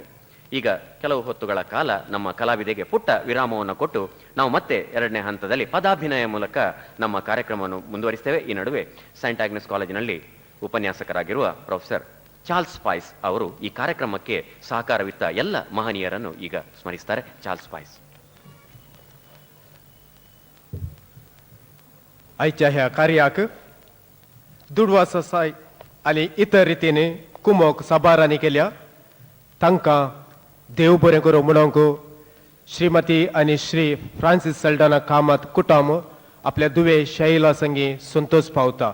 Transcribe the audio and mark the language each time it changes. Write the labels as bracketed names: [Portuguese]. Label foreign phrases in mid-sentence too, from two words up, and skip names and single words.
[Kannada] ಈಗ ಕೆಲವು ಹೊತ್ತುಗಳ ಕಾಲ ನಮ್ಮ ಕಲಾವಿದೆಗೆ ಪುಟ್ಟ ವಿರಾಮವನ್ನು ಕೊಟ್ಟು ನಾವು ಮತ್ತೆ ಎರಡನೇ ಹಂತದಲ್ಲಿ ಪದಾಭಿನಯ ಮೂಲಕ ನಮ್ಮ ಕಾರ್ಯಕ್ರಮವನ್ನು ಮುಂದುವರಿಸ್ತೇವೆ. ಈ ನಡುವೆ ಸೈಂಟ್ ಆಗ್ನೆಸ್ ಕಾಲೇಜಿನಲ್ಲಿ ಉಪನ್ಯಾಸಕರಾಗಿರುವ ಪ್ರೊಫೆಸರ್ ಚಾರ್ಲ್ಸ್ ಸ್ಪೈಸ್ ಅವರು ಈ ಕಾರ್ಯಕ್ರಮಕ್ಕೆ ಸಹಕಾರವಿತ್ತ ಎಲ್ಲ ಮಹನೀಯರನ್ನು ಈಗ ಸ್ಮರಿಸ್ತಾರೆ. ಚಾರ್ಲ್ಸ್ ಸ್ಪೈಸ್. [Konkani] आयच्या ह्या कार्याक दुर्वासाय आनी इतर रितीने कुमोक साबारांनी केल्या तांकां देव बरें करूं म्हणूंक श्रीमती आनी श्री फ्रांसीस सल्डाना कामत कुटुंब आपल्या दुवे शैला संगी संतोष पावता.